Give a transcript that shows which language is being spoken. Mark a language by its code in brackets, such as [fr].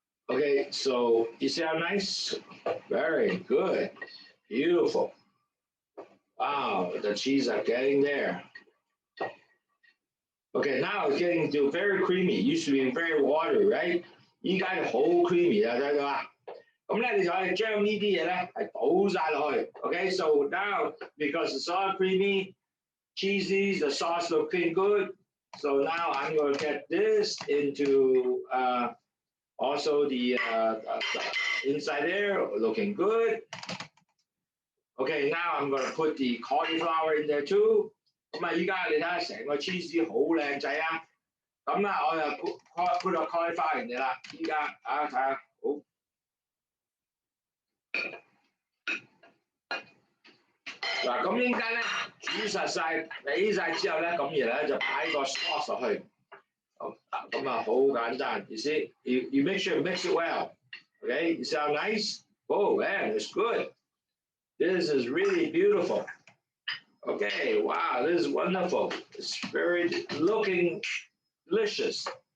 [en] Okay, so you see how nice? Very good. Beautiful. Wow, the cheese are getting there. Okay, now it's getting to very creamy. It used to be very watery, right? [yue] 依家就好 creamy 啦，睇到啊？咁咧你就可以將呢啲嘢咧係倒晒落去。 [en] Okay, so now because it's all creamy, cheesy, the sauce looking good. So now I'm going to get this into also the inside there, looking good. Okay, now I'm going to put the cauliflower in there too. [yue] 咁啊，依家你睇下成個 cheese 好靚仔啊！咁啦，我就 [en] put [yue] 個 cauliflower [en] in there [yue] 啦。依家啊，睇下好。嗱，咁應該咧煮實晒、俾晒之後咧，咁然後咧就擺個 sauce 落去。咁啊，好簡單。 [en] You see, you make sure you mix it well. Okay, you see how nice? Oh man, it's good. This is really beautiful. Okay, wow, this is wonderful. It's very looking delicious.